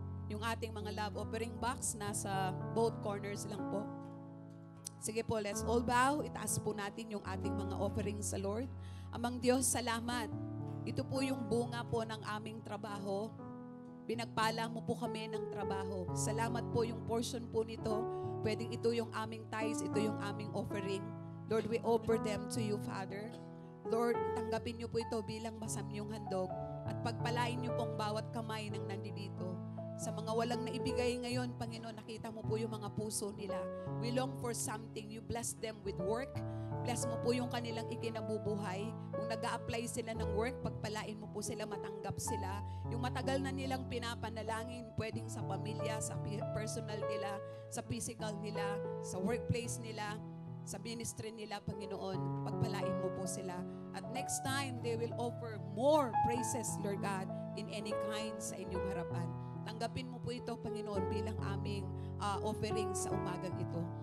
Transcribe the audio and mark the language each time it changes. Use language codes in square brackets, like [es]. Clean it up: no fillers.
[tl] Yung ating mga love offering box, nasa both corners lang po. Sige po, [en] let's all bow. [tl] Itaas po natin yung ating mga offerings sa Lord. Amang Diyos, salamat. Ito po yung bunga po ng aming trabaho. Pinagpala mo po kami ng trabaho. Salamat po yung portion po nito. Pwedeng ito yung aming tithes, ito yung aming offering. [en] Lord, we offer them to you, Father. [tl] Lord, tanggapin niyo po ito bilang masamyong handog at pagpalain niyo pong bawat kamay ng nandito. Sa mga walang naibigay ngayon, Panginoon, nakita mo po yung mga puso nila. [en] We long for something. You bless them with work. [tl] Bless mo po yung kanilang ikinabubuhay. Kung nag-a-apply sila ng work, pagpalain mo po sila, matanggap sila. Yung matagal na nilang pinapanalangin, pwedeng sa pamilya, sa personal nila, sa physical nila, sa workplace nila, sa ministry nila, Panginoon, pagpalain mo po sila. [en] At next time, they will offer more praises, Lord God, in any kind [tl] sa inyong harapan. Tanggapin mo po ito, Panginoon, bilang aming offering sa umagang ito.